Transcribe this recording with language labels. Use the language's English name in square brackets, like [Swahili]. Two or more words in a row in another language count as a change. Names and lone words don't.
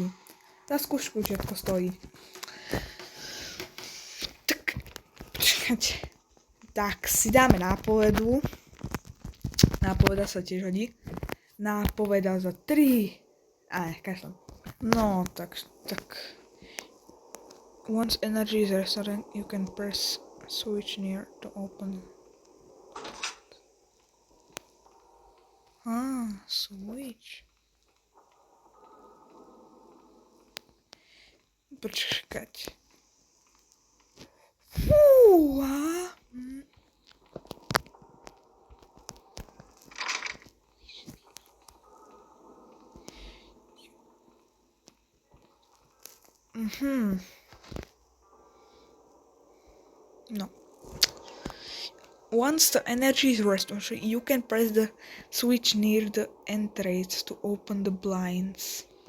[Slovak] Za skúšku všetko stojí. Tak, počkať. Tak, si dáme nápovedu. Nápoveda sa tiež hodí. Nápoveda za 3. Kašľam. No, tak. [English] Once energy is restored, you can press switch near to open. Switch. [Slovak] Počkať. Fúha. No. [English] Once the energy is restored, you can press the switch near the entrance to open the blinds.